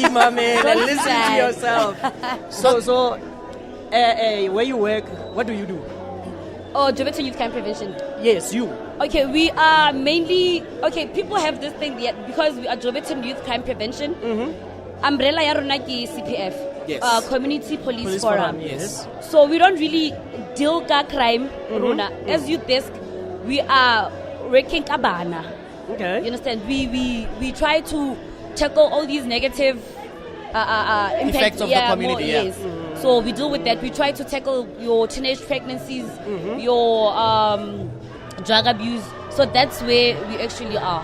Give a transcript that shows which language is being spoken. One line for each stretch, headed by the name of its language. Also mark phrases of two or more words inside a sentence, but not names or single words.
English: Imamela, Don't listen to lie. yourself. So, where you work, what do you do? Oh, Joburg Youth Crime Prevention. Yes, you. Okay, we are mainly people have this thing that because we are Joburg Youth Crime Prevention.
Southern Sotho: umbrella ya rona ki CPF.
English: Yes. Community Police, Police Forum. Forum, yes. So we don't really deal ka crime rona. As youth desk, we are working
Southern Sotho: ka bana.
English: Okay. You understand? We try to tackle all these negative impacts Effects of the community, yeah. Yes. So we deal with that. We try to tackle your teenage pregnancies, your drug abuse. So that's where we actually are.